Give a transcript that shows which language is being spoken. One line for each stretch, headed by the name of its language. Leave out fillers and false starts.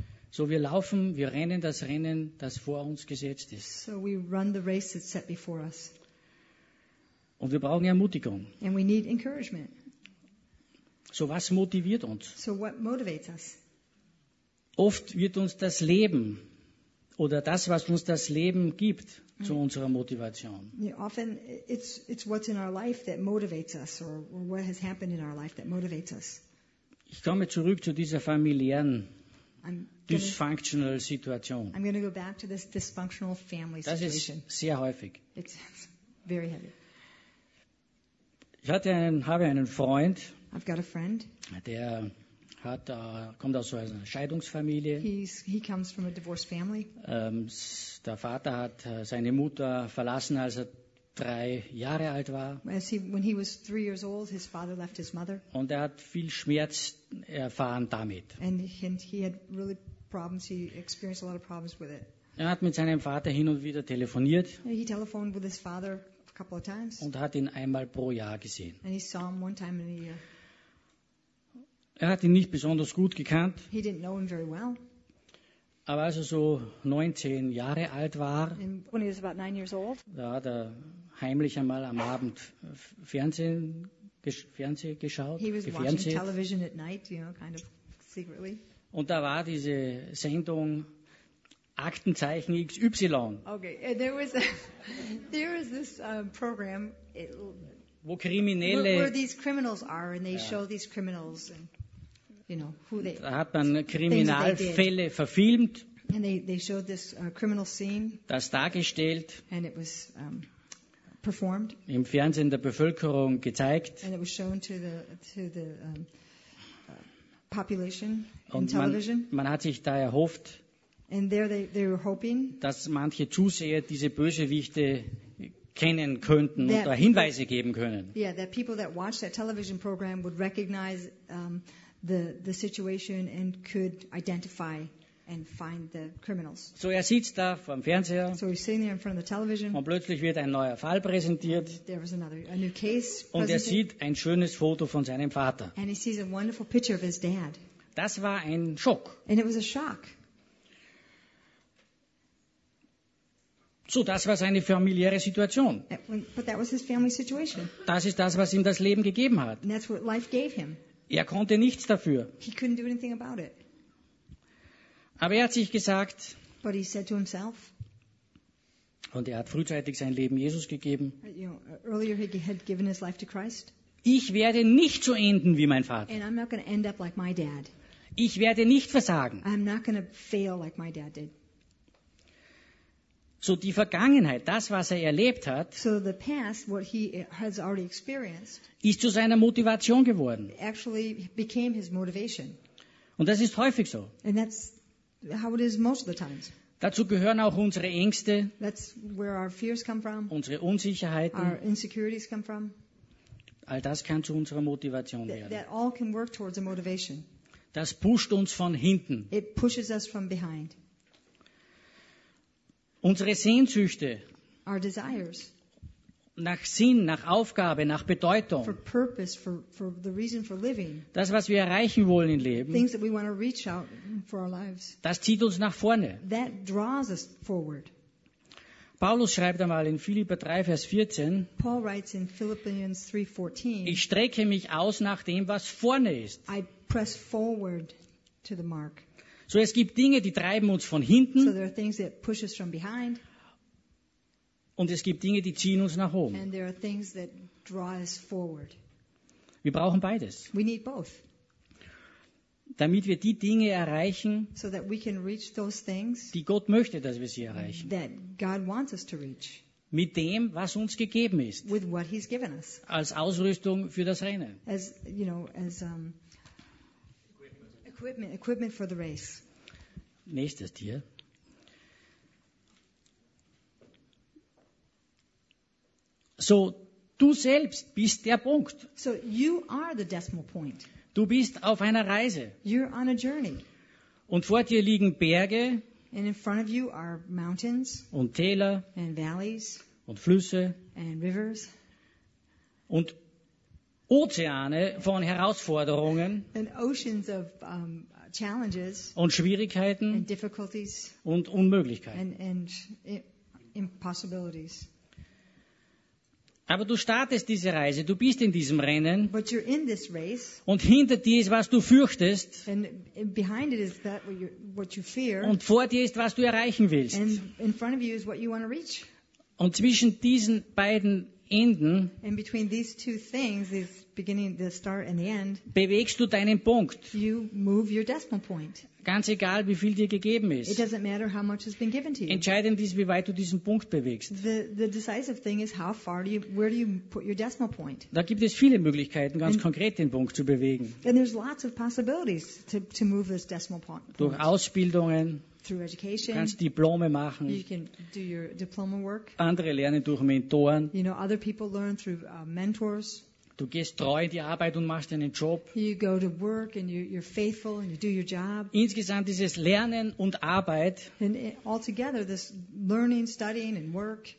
German: So wir laufen, wir rennen, das vor uns gesetzt ist.
English: So we run the race that's set before us.
German: Und wir brauchen Ermutigung.
English: And we need encouragement.
German: So was motiviert uns?
English: So what motivates us?
German: Oft wird uns das Leben oder das, was uns das Leben gibt, right. zu unserer Motivation.
English: Yeah, often it's what's in our life that motivates us or what has happened in our life that motivates us.
German: Ich komme zurück zu dieser familiären dysfunctional Situation.
English: I'm going to go back to this dysfunctional family situation.
German: Das ist sehr häufig.
English: It's very heavy.
German: Ich hatte einen, habe einen Freund,
English: I've got a friend.
German: Der hat, kommt aus einer Scheidungsfamilie.
English: He comes from a divorced family.
German: Der Vater hat seine Mutter verlassen, als er 3 Jahre alt war.
English: When he was 3 years old, his father left his mother.
German: Und er hat viel Schmerz erfahren damit.
English: And he had really problems. He experienced a lot of problems with it.
German: Er hat mit seinem Vater hin und wieder telefoniert.
English: He telephoned with his father a couple of times.
German: Und hat ihn einmal pro Jahr gesehen.
English: And he saw him one time in a year.
German: Er hat ihn nicht besonders gut gekannt.
English: He didn't know him very well.
German: Aber als er so 19 Jahre alt war,
English: when he was about 9 years old,
German: da hat er heimlich einmal am Abend Fernsehen geschaut.
English: He was watching television at night, you know, kind of secretly.
German: Und da war diese Sendung Aktenzeichen XY.
English: Okay, there was this program
German: wo Kriminelle,
English: where these criminals are and they show these criminals and you know, who they,
German: da hat man Kriminalfälle verfilmt,
English: and they showed this, criminal scene,
German: das dargestellt,
English: and it was, performed,
German: im Fernsehen der Bevölkerung gezeigt,
English: and it was shown to the population in television.
German: Man hat sich da erhofft,
English: and there they were hoping,
German: dass manche Zuseher diese Bösewichte kennen könnten und da Hinweise people, geben können.
English: Yeah, that people that watched that television program would recognize the situation and could identify and find the criminals.
German: So er sitzt da vor dem Fernseher.
English: So he's sitting there in front of the television.
German: Und plötzlich wird ein neuer Fall präsentiert.
English: There was another a new case.
German: Und er sieht ein schönes Foto von seinem Vater.
English: And he sees a wonderful picture of his dad.
German: Das war ein Schock.
English: And it was a shock.
German: So, das war seine familiäre Situation.
English: But that was his family situation.
German: Das ist das, was ihm das Leben gegeben hat.
English: And that's what life gave him.
German: Er konnte nichts dafür.
English: He couldn't do anything about it.
German: Aber er hat sich gesagt,
English: but he said to himself,
German: und er hat frühzeitig sein Leben Jesus gegeben,
English: you know, earlier he had given his life to Christ,
German: ich werde nicht so enden wie mein Vater.
English: And I'm not gonna end up like my dad.
German: Ich werde nicht versagen.
English: I'm not gonna fail like my dad did.
German: So die Vergangenheit, das, was er erlebt hat,
English: so the past, what he has already experienced,
German: ist zu seiner Motivation geworden.
English: Actually became his motivation.
German: Und das ist häufig so.
English: And that's how it is most of the times.
German: Dazu gehören auch unsere Ängste,
English: that's where our fears come from,
German: unsere Unsicherheiten,
English: our insecurities come from.
German: All das kann zu unserer Motivation werden.
English: That all can work towards a motivation.
German: Das pusht uns von hinten.
English: It pushes us from behind.
German: Unsere Sehnsüchte,
English: our desires,
German: nach Sinn, nach Aufgabe, nach Bedeutung,
English: for purpose, for the reason for living,
German: das, was wir erreichen wollen im Leben,
English: things that we want to reach out for our lives,
German: das zieht uns nach vorne.
English: That draws us forward.
German: Paulus schreibt einmal in Philipper 3, Vers 14,
English: Paul writes in Philippians 3, 14,
German: ich strecke mich aus nach dem, was vorne ist.
English: I press forward to the mark.
German: So es gibt Dinge, die treiben uns von hinten.
English: So there are things that push us from behind.
German: Und es gibt Dinge, die ziehen uns nach oben.
English: And there are things that draw us forward.
German: Wir brauchen beides.
English: We need both.
German: Damit wir die Dinge erreichen,
English: so that we can reach those things,
German: die Gott möchte, dass wir sie erreichen.
English: That God wants us to reach.
German: mit dem, was uns gegeben ist.
English: With what he's given us.
German: Als Ausrüstung für das Rennen.
English: As, you know, as, equipment for the race.
German: Nächstes Tier. So, du selbst bist der Punkt.
English: So, you are the decimal point.
German: Du bist auf einer Reise.
English: You're on a journey.
German: Und vor dir liegen Berge.
English: And in front of you are mountains.
German: Und Täler.
English: And valleys.
German: Und Flüsse.
English: And rivers.
German: Und Ozeane von Herausforderungen.
English: And oceans of challenges.
German: Und Schwierigkeiten.
English: And difficulties.
German: Und Unmöglichkeiten.
English: And impossibilities.
German: Aber du startest diese Reise, du bist in diesem Rennen.
English: But you're in this race,
German: und hinter dir ist, was du fürchtest.
English: And behind it is that what you fear,
German: und vor dir ist, was du erreichen willst.
English: And in front of you is what you want to reach.
German: Und zwischen diesen beiden Enden
English: and between these two things, this beginning, the start and the end,
German: bewegst du deinen Punkt.
English: You move your decimal point.
German: Ganz egal, wie viel dir gegeben ist.
English: It doesn't matter how much has been given to you.
German: Entscheidend ist, wie weit du diesen Punkt bewegst.
English: The decisive thing is how far do you, where do you put your decimal point?
German: Da gibt es viele Möglichkeiten, ganz konkret den Punkt zu bewegen.
English: And there's lots of possibilities to move this decimal point.
German: Durch Ausbildungen.
English: Through education.
German: Du kannst Diplome machen.
English: You can do your diploma work.
German: Andere lernen durch Mentoren.
English: You know, other people learn through mentors.
German: Du gehst treu in die Arbeit und machst deinen Job.
English: You go to work and you're faithful and you do your job.
German: Insgesamt dieses Lernen und Arbeit.
English: And altogether this learning, studying and work.